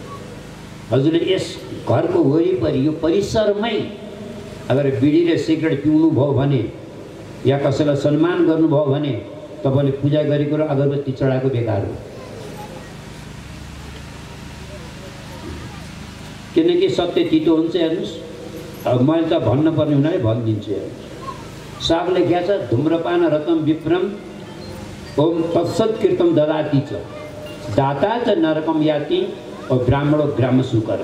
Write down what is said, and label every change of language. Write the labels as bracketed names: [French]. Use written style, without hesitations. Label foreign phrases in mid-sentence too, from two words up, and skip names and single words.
[Nepali] हजुरले यस घरको वरिपरि यो परिसरमै अगर बिडी र सिगरेट पिउनु भयो भने या कसैलाई सम्मान गर्नुभयो भने तपाईँले पूजा गरेको र अगरबत्ती चढाएको बेकार हो। किनकि सत्य तितो हुन्छ। हेर्नुहोस्, अब मैले त भन्नुपर्ने हुनाले भनिदिन्छु। हेर्नुहोस्, साग लेख्या छ, [Sanskrit] धूम्रपान रतम विप्रम ओम तत्सत्कृतम ददाति च दाता च नरकम याति और ब्राह्मणो ग्राम सुकर।